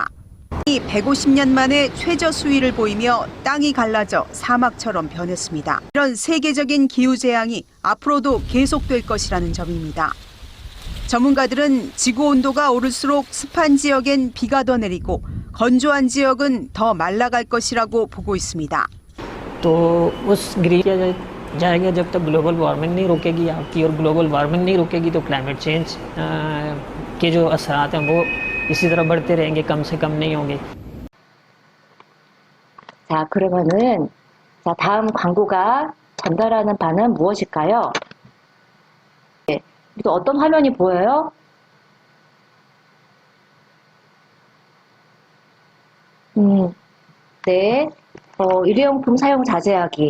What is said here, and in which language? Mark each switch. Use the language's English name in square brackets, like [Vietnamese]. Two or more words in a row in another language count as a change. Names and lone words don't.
[Korean] 150년 만에 최저 수위를 보이며 땅이 갈라져 사막처럼 변했습니다. 이런 세계적인 기후재앙이 앞으로도 계속될 것이라는 점입니다. 전문가들은 지구 온도가 오를수록 습한 지역엔 비가 더 내리고 건조한 지역은 더 말라갈 것이라고 보고 있습니다. [Hindi] तो उस ग्रीन जाएगा जब तक [English] global warming [Hindi] नहीं रोकेगी आपकी और [English] global warming [Hindi] नहीं रोकेगी तो [English] climate change [Hindi] के जो असरात हैं वो इसी तरह बढ़ते रहेंगे कम से कम नहीं होंगे. [Korean] 자, 그러면은 다음 광고가 전달하는 바는 무엇일까요? 네, 또 어떤 화면이 보여요? 네, 일회용품 사용 자제하기.